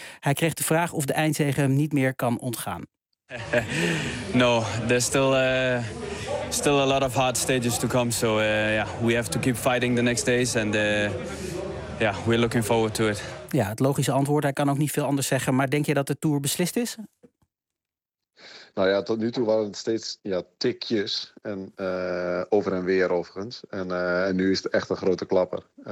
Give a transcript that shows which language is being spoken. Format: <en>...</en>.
<nl>Hij kreeg de vraag of de eindzege hem niet meer kan ontgaan.</nl> <en>No, there's still a lot of hard stages to come. So we have to keep fighting the next days. And we're looking forward to it.</en> <nl>Ja, het logische antwoord. Hij kan ook niet veel anders zeggen. Maar denk je dat de Tour beslist is? Nou ja, tot nu toe waren het steeds tikjes. En over en weer overigens. En nu is het echt een grote klapper.</nl>